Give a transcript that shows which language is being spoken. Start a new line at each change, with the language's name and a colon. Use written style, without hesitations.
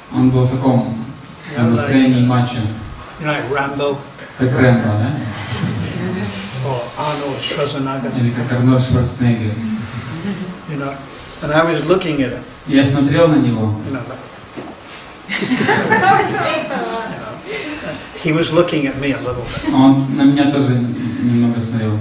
Russian: Он был в таком настроении мачо.
English: You know, like Rambo
Russian: Как Рэмбо, да?
English: or Arnold Schwarzenegger,
Russian: Или как Арнольд Шварценеггер.
English: you know. And I was looking at him,
Russian: Я смотрел на него.
English: you know, like, he was looking at me a little bit.
Russian: Он на меня тоже немного смотрел.